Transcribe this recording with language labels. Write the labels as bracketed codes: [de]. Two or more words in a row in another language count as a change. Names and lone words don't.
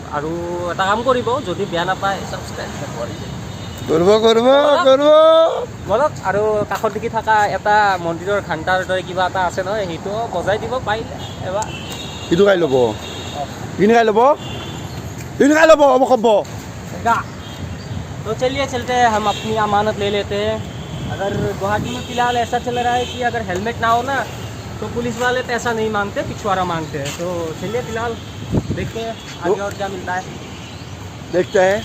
[as] আৰু এটা কাম কৰিব, যদি বেয়া নাপায় ছাবস্ক্ৰাইব বলক। আৰু কাষত দেখি থকা এটা মন্দিৰৰ ঘণ্টাৰ দৰে কিবা এটা আছে নহয়, সেইটো বজাই দিব পাৰিলে এবাৰ। সিটো খাই ল'ব, কিনি খাই ল'ব, কিনি খাই ল'ব হ'ব খব। [hi] तो चलिए चलते हैं, हम अपनी अमानत ले लेते हैं। अगर गुवाहाटी में फ़िलहाल ऐसा चल रहा है कि अगर हेलमेट ना हो ना तो पुलिस वाले पैसा नहीं मांगते, पिछवाड़ा मांगते हैं। तो चलिए फ़िलहाल देखते हैं आगे और क्या मिलता है, देखते हैं।